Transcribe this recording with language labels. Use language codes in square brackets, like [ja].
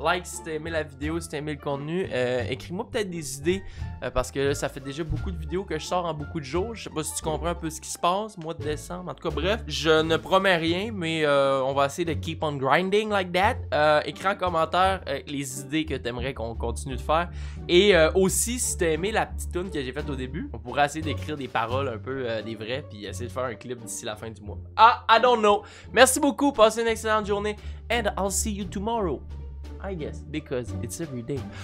[fr] Like si t'as aimé la vidéo, si t'as aimé le contenu. Écris-moi peut-être des idées. Parce que là, ça fait déjà beaucoup de vidéos que je sors en beaucoup de jours. Je sais pas si tu comprends un peu ce qui se passe. Mois de décembre. En tout cas, bref. Je ne promets rien. Mais on va essayer de [en] keep on grinding like that. [fr] Écris en commentaire les idées que t'aimerais qu'on continue de faire. Et aussi, si t'as aimé la petite tune que j'ai faite au début, on pourrait essayer d'écrire des paroles un peu des vraies, puis essayer de faire un clip d'ici la fin du mois. [en] Ah, I don't know. [fr] Merci beaucoup, passez une excellente journée, [en] and I'll see you tomorrow. I guess, because it's every day.